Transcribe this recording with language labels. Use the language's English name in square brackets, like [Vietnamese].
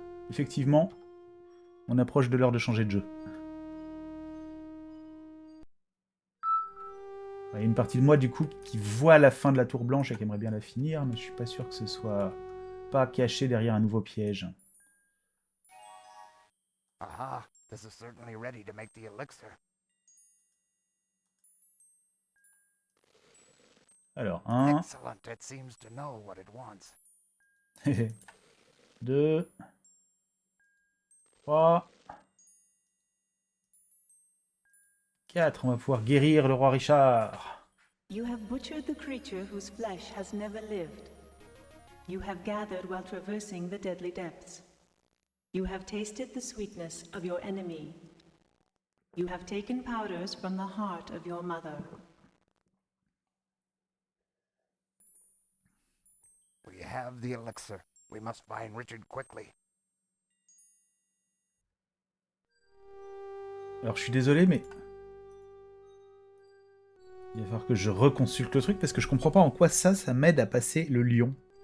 [French] Effectivement, on approche de l'heure de changer de jeu. Il y a une partie de moi du coup qui voit la fin de la tour blanche et qui aimerait bien la finir, mais je suis pas sûr que ce soit pas caché derrière un nouveau piège. [English] Aha, this is certainly ready to make the elixir. [French] Alors, 1, [English] Excellent, it seems to know what it wants. [French] 2, 3, 4, on va pouvoir guérir le roi Richard. [English] You have butchered the creature whose flesh has never lived. You have gathered while traversing the deadly depths. You have tasted the sweetness of your enemy. You have taken powders from the heart of your mother. We have the elixir. We must find Richard quickly. [French] Alors je suis désolé, mais il va falloir que je reconsulte le truc parce que je comprends pas en quoi ça m'aide à passer le lion.